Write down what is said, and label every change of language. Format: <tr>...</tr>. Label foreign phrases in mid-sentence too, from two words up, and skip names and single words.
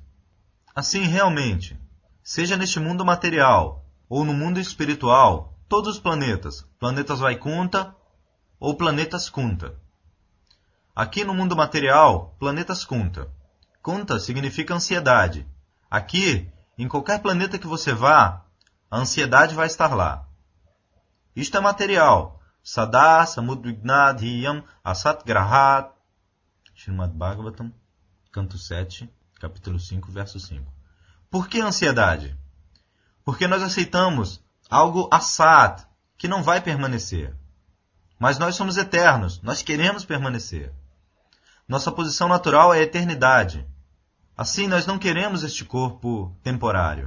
<pt>Assim, realmente, seja neste mundo material ou no mundo espiritual, todos os planetas, planetas Vaikuntha ou planetas Kuntha. Aqui no mundo material, planetas Kuntha. Kuntha significa ansiedade. Aqui, em qualquer planeta que você vá, a ansiedade vai estar lá. Isto é material.</pt> <sa>सदा समुद्विग्नधियाम् असत् ग्रहात्.</sa> <pt>Srimad Bhagavatam, canto 7, capítulo 5, verso 5. Por que ansiedade? Porque nós aceitamos algo assat, que não vai permanecer. Mas nós somos eternos, nós queremos permanecer. Nossa posição natural é a eternidade. Assim, nós não queremos este corpo temporário.</pt>